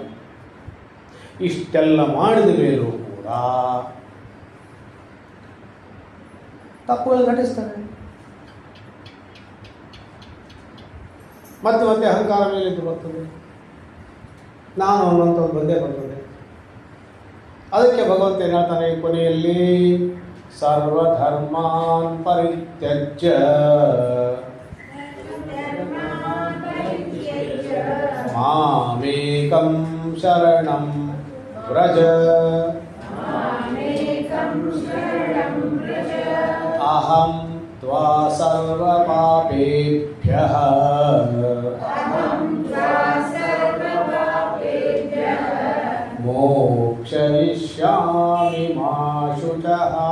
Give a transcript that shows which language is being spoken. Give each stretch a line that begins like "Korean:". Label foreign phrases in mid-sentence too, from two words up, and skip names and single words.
Kannada: ಇಷ್ಟೆಲ್ಲ ಮಾಡಿದ ಮೇಲೂ ಕೂಡ ತಪ್ಪುಗಳು ಘಟಿಸ್ತವೆ. ಮತ್ತೆ ಮತ್ತೆ ಅಹಂಕಾರ ಮೇಲಿದ್ದು ಬರ್ತದೆ, ನಾನು ಅನ್ನುವಂಥದ್ದು ಬಂದೇ ಬರ್ತದೆ. ಅದಕ್ಕೆ ಭಗವಂತ ಏನು ಹೇಳ್ತಾನೆ ಕೊನೆಯಲ್ಲಿ?
Sanskrit: ಸರ್ವಧರ್ಮಾನ್ ಪರಿತ್ಯಜ್ಯ ಮಾಮೇಕಂ ಶರಣಂ ವ್ರಜ ಅಹಂ ತ್ವಾ ಸರ್ವಪಾಪೇಭ್ಯಃ ಮೋಕ್ಷಯಿಷ್ಯಾಮಿ ಮಾ ಶುಚಃ.